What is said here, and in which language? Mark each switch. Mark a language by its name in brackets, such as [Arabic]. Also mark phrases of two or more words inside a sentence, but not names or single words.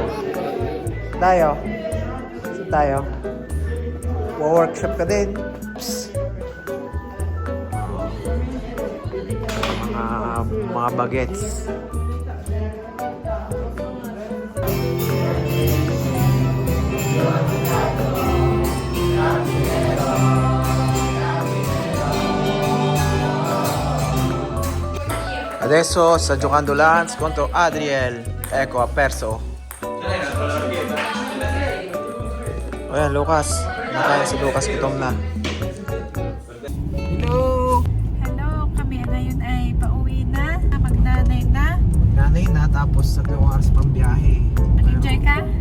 [Filipino] Tayo. Saan tayo? Workshop ka din. Psst. Mga bagets. [Italian] Adesso sta giocando Lance contro Adriel. Ecco, ha perso. [Filipino] Ayan, Lucas. Nakaya si Lucas, gutom na. Hello! Hello, kami ngayon ay pauwi na. Magnanay na. Nanay na, tapos 3 oras pang biyahe. Nag-enjoy ka?